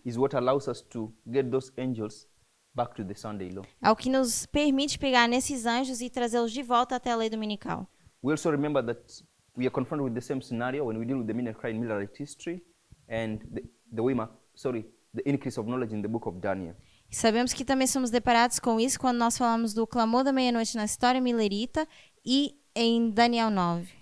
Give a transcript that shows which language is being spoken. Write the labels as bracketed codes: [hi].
[en] is what allows us to get those angels back to the Sunday law. [pt] é o que nos permite pegar nesses anjos e trazê-los de volta até a lei dominical. [en] We also remember that we are confronted with the same scenario when we deal with the Minute Cry in Millerite history and the increase of knowledge in the book of Daniel. [pt] E sabemos que também somos deparados com isso quando nós falamos do clamor da meia-noite na história milerita e em Daniel 9.